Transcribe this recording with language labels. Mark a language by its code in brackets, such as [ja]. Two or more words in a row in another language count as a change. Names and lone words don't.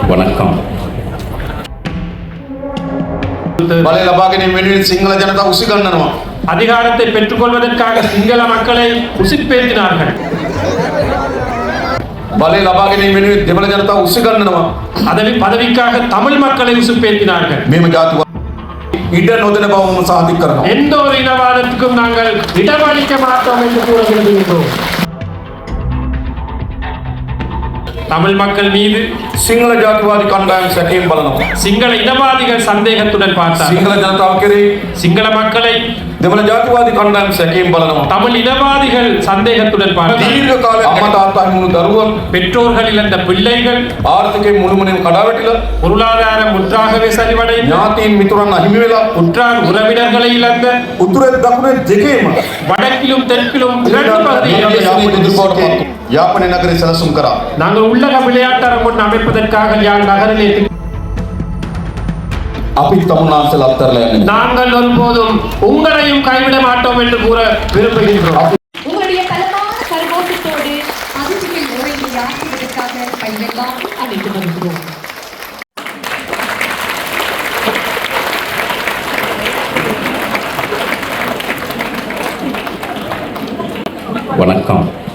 [ta] வணக்கம். [si] බලය ලබා ගැනීම වෙනුවෙන් සිංහල ජනතාව උසිගන්නනවා. [ta] அதிகாரத்தை பெற்றுக்கொள்வதற்காக சிங்கள மக்களை உசிப்பேற்றினார்கள். [si] බලය ලබා ගැනීම වෙනුවෙන් දෙමළ ජනතාව උසිගන්නනවා. [ta] பதவிக்காக தமிழ் மக்களை உசுப்பேற்றினார்கள். [si] මේම ජාතිවාද ඉඩ නොදෙන බවම සාතික කරනවා. [ta] எந்த ஒரு இனவாதத்துக்கும் நாங்கள் இடமளிக்க மாட்டோம் என்று கூற விரும்புகிறோம். தமிழ் மக்கள் மீது [si] සිංහල ජාතිවාදී කණ්ඩායම් සැකයෙන් බලනවා. [ta] சிங்கள இனவாதிகள் சந்தேகத்துடன் பார்த்தார்கள். [si] සිංහල ජනතාව කෙරෙහි [ta] சிங்கள மக்களை [si] දෙමළ ජාතිවාදී කණ්ඩායම් සැකයෙන් බලනවා. [ta] தமிழ் இனவாதிகள் சந்தேகத்துடன் பார்த்தார்கள். [si] දීර්ඝ කාලයක් අම්මා තාත්තා හිමුණු දරුවන් [ta] பெற்றோர்கள் இழந்த பிள்ளைகள் [si] ආර්ථිකයෙන් මුළුමනින්ම කඩා වැටිලා [ta] பொருளாதாரம் முற்றாகவே சரிவடைந்து [si] ඥාතීන් මිතුරන් අහිමි වෙලා [ta] உற்றார் உறவினர்களை இழந்த [si] උතුරේ දකුණේ දෙකේම [ta] வடக்கிலும் தெற்கிலும் இரண்டு பகுதிகளில் [si] යාපනයේ නගරේ සැලසුම් කරා. [ta] நாங்கள் உள்ளக விளையாட்டரங்கு அமைப்பதற்காக யாழ் நகரிலே [si] අපි තමුන්නාන්සලා අත්හැරලා යන්නේ. [ta] நாங்கள் ஒருபோதும் உங்களையும் கைவிட மாட்டோம் என்று கூற விரும்புகின்றோம். உங்களுடைய பலமான கரகோஷத்தோடு அதிர்ச்சிகள் உரையை ஆற்றுவதற்காக பையெல்லாம் அழைத்து வருகிறோம். வணக்கம்.